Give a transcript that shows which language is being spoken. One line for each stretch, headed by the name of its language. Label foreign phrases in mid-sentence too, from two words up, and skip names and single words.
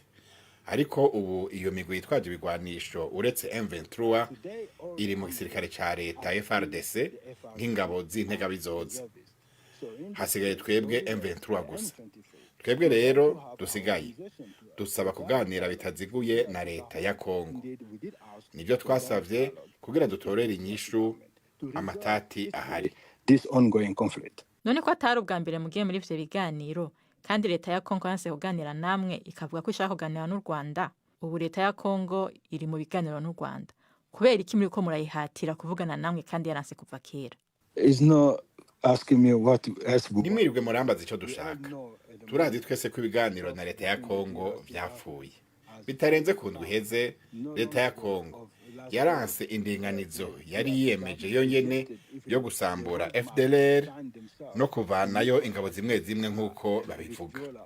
Rundi: Ariko ubu iyo migwi yitwaje ibigwanisho uretse M23 iri mu gisirikare ca leta FARDC nk'ingabo z'intega bizoza. Hasigaye twebwe M23 gusa. Twebwe rero dusigaye dusaba kuganira bitaziguye na leta ya Kongo. Nibyo twasavye kugira dutorere inyishu amatati ahari.
English: This ongoing conflict.
Rundi: None ko atari ubwa mbere mugiye muri ivyo biganiro kandi leta ya Kongo yanse kuganira namwe ikavuga ko ishaka kuganira n'u Rwanda, ubu leta ya Kongo iri mu biganiro n'u Rwanda, kubera iki muri ko murayihatira kuvugana namwe kandi yaranse kuva kera?
English: Is no asking me what else.
Rundi: Nimwirirwe murambaza ico dushaka. Turazi twese ko ibiganiro na leta ya Kongo vyapfuye. Bitarenze ku ndwi iheze, leta ya Kongo yaranse indinganizo yari yiyemeje yonyene yo gusambura FDLR no kuvanayo ingabo zimwe zimwe nk'uko babivuga.